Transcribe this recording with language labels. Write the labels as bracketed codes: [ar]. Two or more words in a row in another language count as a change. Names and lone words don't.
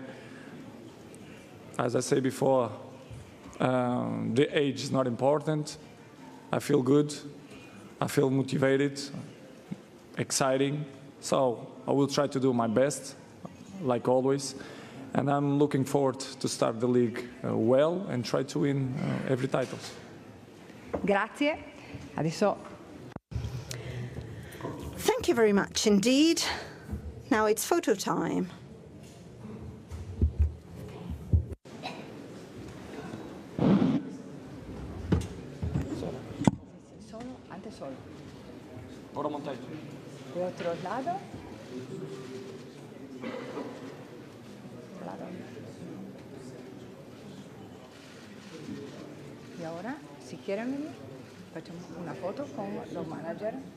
[en] As I said before, the age is not important. I feel good. I feel motivated, exciting. So I will try to do my best, like always. And I'm looking forward to start the league well and try to win every title. [it] Grazie. Adesso. [en] Thank you very much indeed. Now it's photo time. [es] Antes solo. [it] Ora montaggio. [es] De otro lado. Y ahora, si quieren venir, [it] facciamo una foto [es] con los managers.